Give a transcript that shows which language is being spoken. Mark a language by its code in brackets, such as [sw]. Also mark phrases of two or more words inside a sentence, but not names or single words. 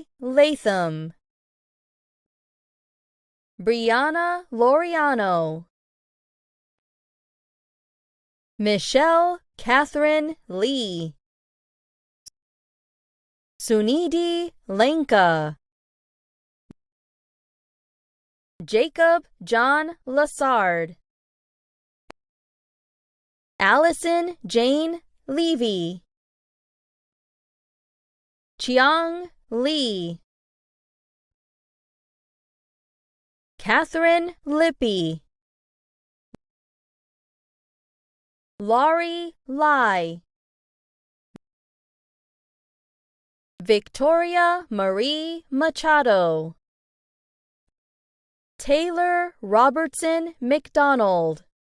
[en] Latham, Brianna Loriano, Michelle Catherine Lee, Sunidhi Lenka, Jacob John Lassard, Allison Jane Levy, Chiang Lee, Catherine Lippy, Laurie Lai, Victoria Marie Machado, Taylor Robertson McDonald,